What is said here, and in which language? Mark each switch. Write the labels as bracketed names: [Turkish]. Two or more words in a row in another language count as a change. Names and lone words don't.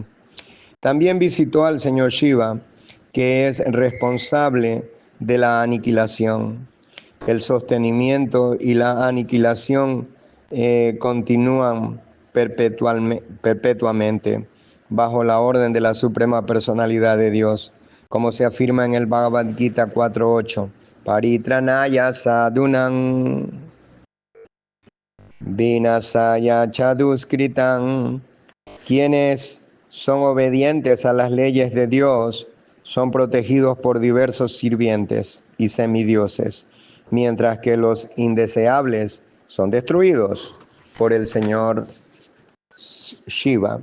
[Spanish] También visitó al señor Shiva, que es responsable de la aniquilación. El sostenimiento y la aniquilación continúan perpetuamente bajo la orden de la Suprema Personalidad de Dios, como se afirma en el Bhagavad Gita 4.8. [Sanskrit] परित्राणाय सदुनाम् विनाशाय चदुष्कृतम्. [Spanish] Quienes son obedientes a las leyes de Dios son protegidos por diversos sirvientes y semidioses, mientras que los indeseables son destruidos por el señor Shiva.